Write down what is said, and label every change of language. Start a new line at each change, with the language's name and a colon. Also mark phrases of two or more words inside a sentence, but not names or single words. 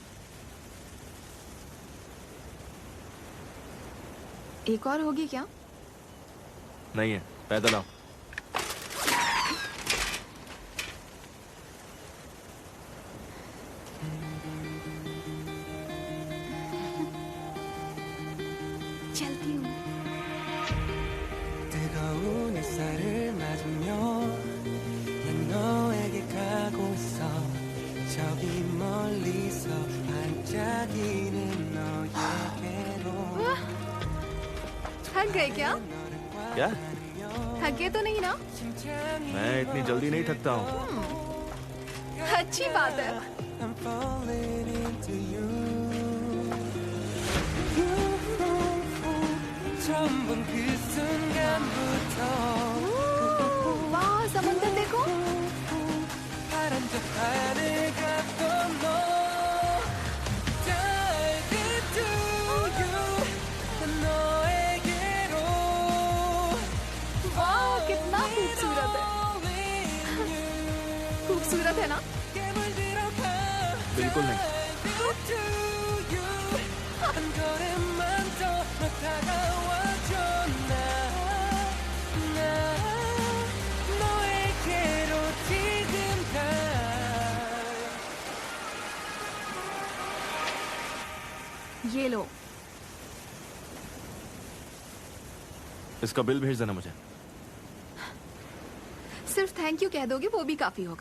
Hindi: एक और होगी क्या? नहीं है, पैदल आओ। चलती हूँ।
Korean: 뜨거운 햇살을 맞으며 난 너에게 가고 있어. 저기 멀리서 반짝이는 너에게로.
Hindi: थक गए क्या? क्या? थके तो नहीं ना? मैं इतनी जल्दी नहीं थकता हूँ। अच्छी बात है।
English: I'm falling into you.
Korean: 처음 본 그 순간부터
Hindi: वाह समुंदर देखो
Korean: 파란 저 하늘 같던 너
English: Dive into you
Korean: 너에게로
Hindi: वाह कितना खूबसूरत है खूबसूरत है ना बिल्कुल नहीं।
Korean: 한 걸음만 더 너 다가와줘 나 너에게로 지금 가
Hindi: ये लो इसका बिल भेज देना मुझे। सिर्फ
English: thank you
Hindi: कह दोगे वो भी काफी होगा।